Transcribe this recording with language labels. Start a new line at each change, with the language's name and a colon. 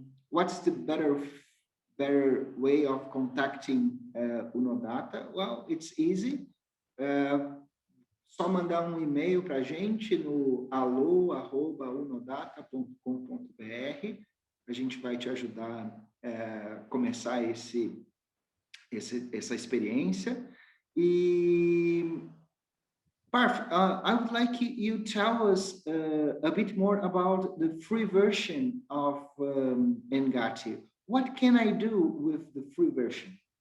English: What's the better way of contacting Unodata? Well, it's easy.
Portuguese: Uh, Só mandar um e-mail para a gente no alô@unodata.com.br. A gente vai te ajudar a começar essa experiência.
English: E Parth, I would like you tell us a bit more about the free version of Engati. what can I do with the free version?